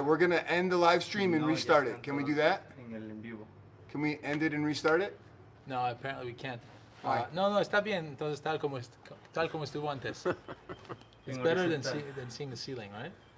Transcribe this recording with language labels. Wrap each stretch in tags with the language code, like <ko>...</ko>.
<en>We're gonna end the live stream and restart it. Can we do that? Can we end it and restart it? No, apparently we can't. Why?</en> <es>No, está bien. Entonces tal como estuvo antes.</es> <en>It's better than seeing the ceiling, right?</en>